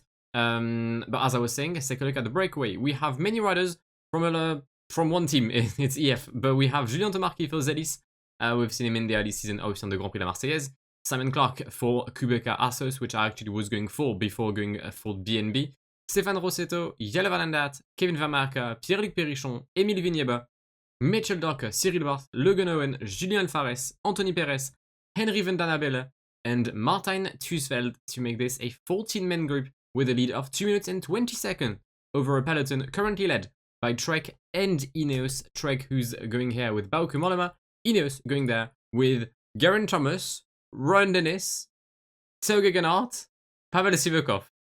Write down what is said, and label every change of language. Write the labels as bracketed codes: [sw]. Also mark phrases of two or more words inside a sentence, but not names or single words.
[en] But as I was saying, let's take a look at the breakaway. We have many riders from one team. It's EF, but we have Julien Tomarchi for Zelis. We've seen him in the early season, obviously on the Grand Prix de la Marseillaise. Simon Clark for Kubeka Assos, which I actually was going for before going for BNB. Stéphane Rossetto, Jelle Van Aert, Kevin Vermerker, Pierre-Luc Périchon, Émile Vigneba, Michel Docker, Cyril Barth, Logan Owen, Julien Alvarez, Anthony Perez, Henry Van den Abele, and Martijn Tuesveld to make this a 14-man group with a lead of 2 minutes and 20 seconds over a peloton currently led by Trek and Ineos. Trek, who's going here with Bauke Mollema, Ineos going there with Geraint Thomas, Ron Dennis, Tauge Genhardt, Pavel Sivakov.